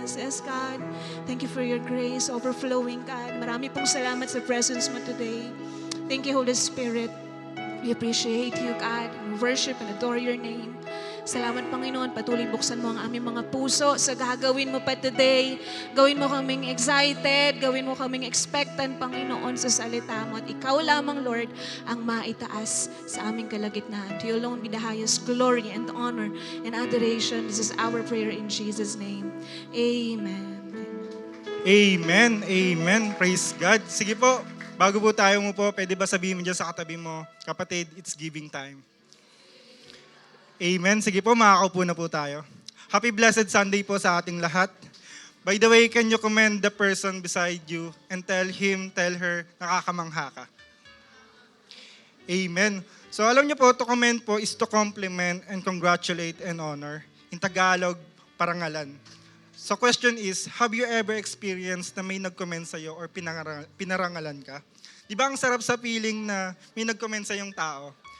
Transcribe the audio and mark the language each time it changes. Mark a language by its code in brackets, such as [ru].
[en] Yes, God, thank you for your grace overflowing, God. [tl] Marami pong salamat sa [en] presence mo today. Thank you, Holy Spirit. We appreciate you, God. We worship and adore your name. [tl] Salamat, Panginoon. Patuloy buksan mo ang aming mga puso sa gagawin mo pa today. Gawin mo kaming excited, gawin mo kaming expectant, Panginoon, sa salita mo. At ikaw lamang, Lord, ang maitaas sa aming kalagitnaan. [en] To you alone be the highest glory and honor and adoration. This is our prayer in Jesus' name. Amen. [tl] Amen. Amen. [en] Praise God. [tl] Sige po, bago po tayo mo po, pwede ba sabihin mo dyan sa katabi mo, kapatid, [en] it's giving time. [tl] Amen. Sige po, makakaupo na po tayo. Happy Blessed Sunday po sa ating lahat. [en] By the way, can you commend the person beside you and tell him, tell her, [tl] nakakamangha ka? [en] Amen. [tl] So alam niyo po, [en] to commend po is to compliment and congratulate and honor. In Tagalog, parangalan. So question is, have you ever experienced [tl] na may nag-comment sa'yo or pinarangalan ka? Di ba ang sarap sa feeling na may nag-comment sa yung tao?